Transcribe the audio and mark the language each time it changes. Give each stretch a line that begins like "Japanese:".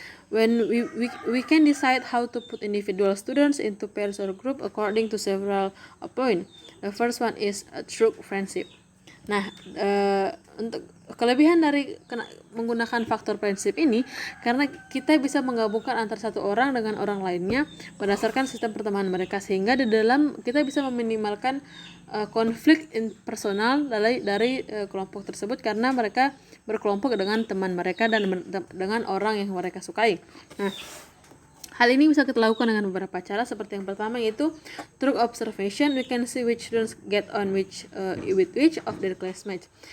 English: When we can decide how to put individual students into pairs or group according to several points. The first one is true friendship.
Indonesian: Nah, untuk kelebihan dari menggunakan faktor prinsip ini karena kita bisa menggabungkan antara satu orang dengan orang lainnya berdasarkan sistem pertemanan mereka, sehingga di dalam kita bisa meminimalkan konflik personal dari kelompok tersebut karena mereka berkelompok dengan teman mereka dan dengan orang yang mereka sukai. Nah, hal ini bisa kita lakukan dengan beberapa cara, seperti yang pertama yaitu
English: through observation. We can see which students get on with which of their classmates.